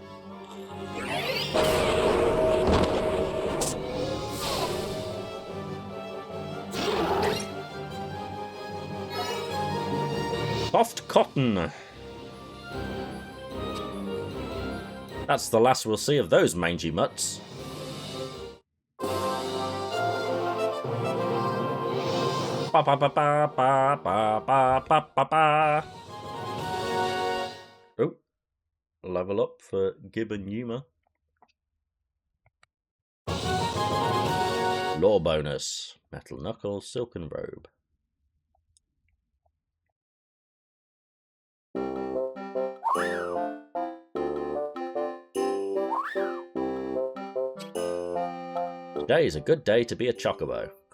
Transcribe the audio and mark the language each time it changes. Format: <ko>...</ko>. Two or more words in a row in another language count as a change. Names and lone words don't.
<en>Soft cotton. That's the last we'll see of those mangy mutts. Ba ba ba ba ba ba ba ba ba ba. Oh, level up for Gib and Yuma. Law bonus: metal knuckles, silken robe. Today is a good day to be a chocobo.</en>